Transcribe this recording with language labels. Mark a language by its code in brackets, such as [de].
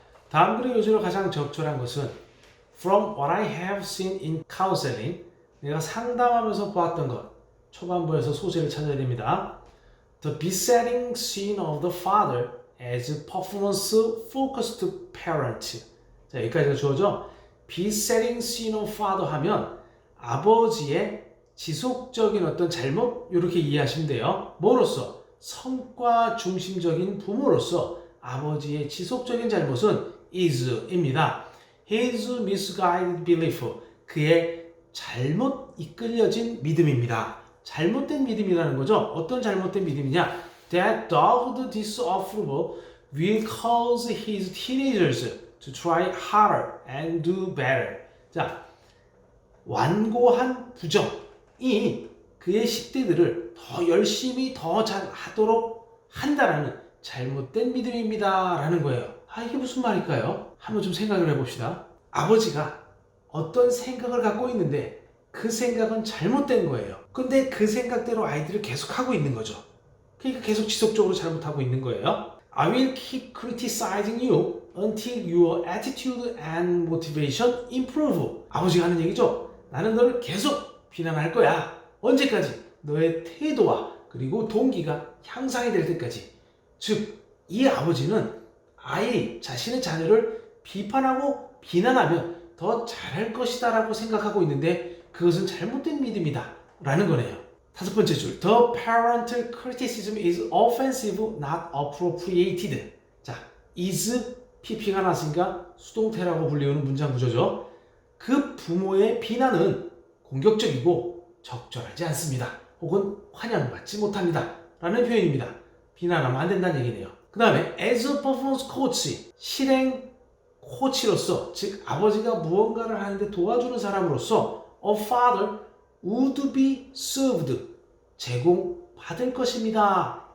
[ko] 다음 글의 요지로 가장 적절한 것은 [en] From what I have seen in counseling, [ko] 내가 상담하면서 보았던 것, 초반부에서 소재를 찾아야 됩니다. [en] The besetting sin of the father as performance-focused parent. [ko] 자, 여기까지가 주어져. [en] besetting sin of father [ko] 하면 아버지의 지속적인 어떤 잘못, 이렇게 이해하시면 돼요. 뭐로써? 성과 중심적인 부모로서 아버지의 지속적인 잘못은 is입니다. [en] His misguided belief, [ko] 그의 잘못 이끌려진 믿음입니다. 잘못된 믿음이라는 거죠. 어떤 잘못된 믿음이냐? [en] That dogged disapproval will cause his teenagers to try harder and do better. [ko] 자, 완고한 부정이 그의 10대들을 더 열심히 더 잘하도록 한다라는 잘못된 믿음입니다 라는 거예요. 이게 무슨 말일까요? 한번 좀 생각을 해봅시다. 아버지가 어떤 생각을 갖고 있는데 그 생각은 잘못된 거예요. 근데 그 생각대로 아이들을 계속 하고 있는 거죠. 그러니까 계속 지속적으로 잘못하고 있는 거예요. [en] I will keep criticizing you until your attitude and motivation improve. [ko] 아버지가 하는 얘기죠. 나는 너를 계속 비난할 거야. 언제까지? 너의 태도와 그리고 동기가 향상이 될 때까지. 즉, 이 아버지는 아이 자신의 자녀를 비판하고 비난하면 더 잘할 것이다 라고 생각하고 있는데 그것은 잘못된 믿음이다 라는 거네요. 다섯 번째 줄, [en] The parental criticism is offensive, not appropriated. [ko] 자, is pp가 나왔으니까 수동태라고 불리우는 문장 구조죠. 그 부모의 비난은 공격적이고 적절하지 않습니다. 혹은 환영받지 못합니다. 라는 표현입니다. 비난하면 안 된다는 얘기네요. 그 다음에 [en] as a performance coach, [ko] 실행 코치로서, 즉 아버지가 무언가를 하는데 도와주는 사람으로서 [en] a father would be served, [ko] 제공받을 것입니다.